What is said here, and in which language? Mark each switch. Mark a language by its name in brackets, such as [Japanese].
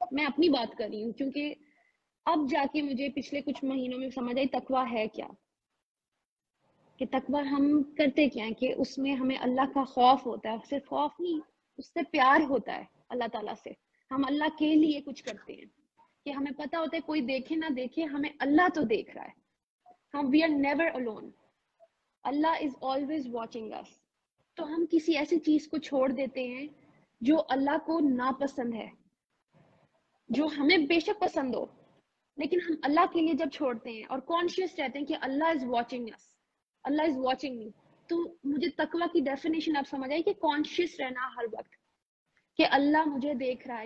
[Urdu] میں اپنی بات کر رہی ہوں کیونکہ اب جا کے مجھے پچھلے کچھ مہینوں میں سمجھ آئی تقوی ہے کیا, کہ تقوی ہم کرتے کیا ہیں, کہ اس میں ہمیں اللہ کا خوف ہوتا ہے, صرف خوف نہیں, اس سے پیار ہوتا ہے اللہ تعالیٰ سے. ہم اللہ کے لیے کچھ کرتے ہیں کہ ہمیں پتا ہوتا ہے کوئی دیکھے نہ دیکھے, ہمیں اللہ تو دیکھ رہا ہے. [English] ہم we are never alone, Allah is always watching us. [Urdu] تو ہم کسی ایسی چیز کو چھوڑ دیتے ہیں جو اللہ کو ناپسند ہے, جو ہمیں بے شک پسند ہو, لیکن ہم اللہ کے لیے جب چھوڑتے ہیں اور کانشیس رہتے ہیں کہ [English] Allah is watching us, Allah is watching me. [Urdu] تو مجھے تقوی کی ڈیفینیشن آپ سمجھ آئی کہ کانشیس رہنا ہر وقت کہ اللہ مجھے دیکھ رہا ہے.